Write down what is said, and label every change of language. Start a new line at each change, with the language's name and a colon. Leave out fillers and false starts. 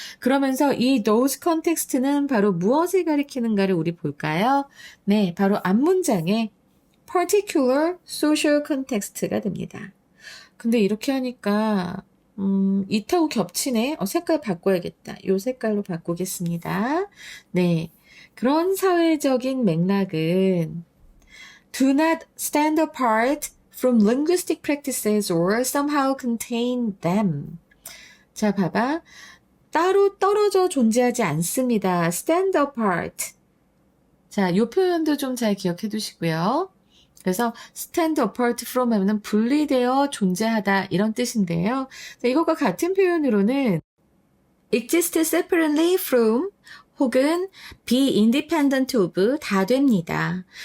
Korean: 그러면서 이 those context는 바로 무엇을 가리키는가를 우리 볼까요? 네, 바로 앞문장의 particular social context가 됩니다. 근데 이렇게 하니까 이타고 겹치네. 색깔 바꿔야겠다. 요 색깔로 바꾸겠습니다. 네, 그런 사회적인 맥락은
English: do not stand apart from linguistic practices or somehow contain them.
Korean: 자, 봐봐. 따로 떨어져 존재하지 않습니다.
English: stand apart.
Korean: 자, 이 표현도 좀 잘 기억해 두시고요. 그래서
English: stand apart from
Korean: 하면 분리되어 존재하다 이런 뜻인데요. 자, 이것과 같은 표현으로는
English: exist separately from
Korean: 혹은
English: be independent of
Korean: 다 됩니다.